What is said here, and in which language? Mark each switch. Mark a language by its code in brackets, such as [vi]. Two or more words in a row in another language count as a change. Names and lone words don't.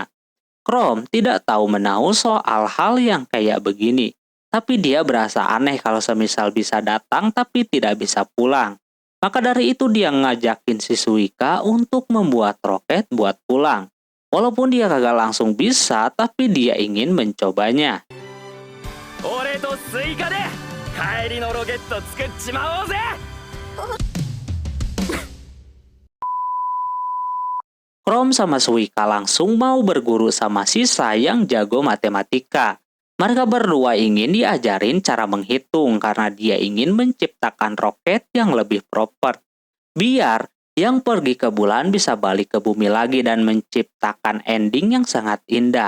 [id] Chrome tidak tahu menahu soal hal yang kayak begini, tapi dia berasa aneh kalau semisal bisa datang tapi tidak bisa pulang. Maka dari itu dia ngajakin si Suika untuk membuat roket buat pulang. Walaupun dia kagak langsung bisa, tapi dia ingin mencobanya. [ja] 俺とスイカで帰りのロケット作っちまおうぜ。 [id] Chrome sama Suika langsung mau berguru sama Sisa yang jago matematika. Mereka berdua ingin diajarin cara menghitung karena dia ingin menciptakan roket yang lebih proper. Biar yang pergi ke bulan bisa balik ke bumi lagi dan menciptakan ending yang sangat indah.